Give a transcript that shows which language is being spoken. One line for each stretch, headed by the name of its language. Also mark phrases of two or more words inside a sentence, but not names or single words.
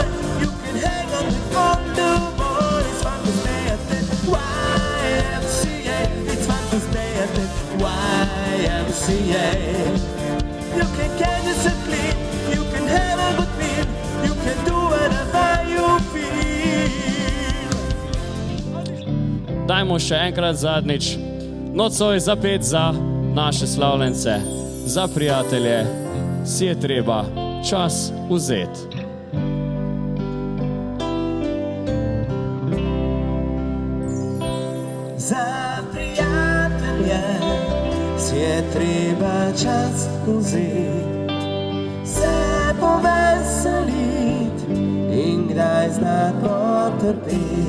English: You can hang on the board. It's fun to stay at the YMCA. It's fun to stay at the YMCA. You can get yourself clean. You can have a good meal. You can do whatever you feel.
Slovenian: Dajmo še enkrat zadnjič. Nocoj zapet za naše slavljence, za prijatelje, si je treba čas vzeti. Za prijatelje si je treba čas vzeti, se poveseliti in kdaj znati potrpeti.